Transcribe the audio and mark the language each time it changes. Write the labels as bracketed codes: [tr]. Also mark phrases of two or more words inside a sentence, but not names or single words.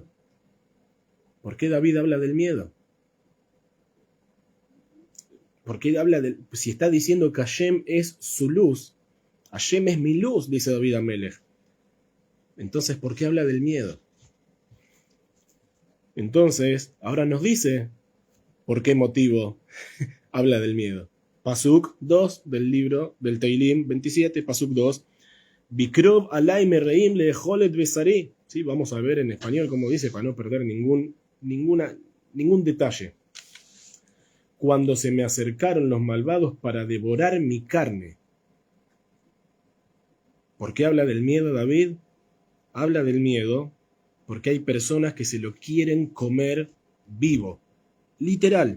[es] ¿Por qué David habla del miedo? ¿Por qué si está diciendo que Hashem es su luz? Hashem es mi luz, dice David Amelech. Entonces, ¿por qué habla del miedo? Entonces, ahora nos dice por qué motivo habla del miedo. Pasuk 2 del libro del Teilim 27, Pasuk 2. [he] בקרב עלי מרעים לאכל את בשרי. [es] ¿Sí? Vamos a ver en español cómo dice para no perder ningún detalle. Cuando se me acercaron los malvados para devorar mi carne. ¿Por qué habla del miedo David? Habla del miedo porque hay personas que se lo quieren comer vivo.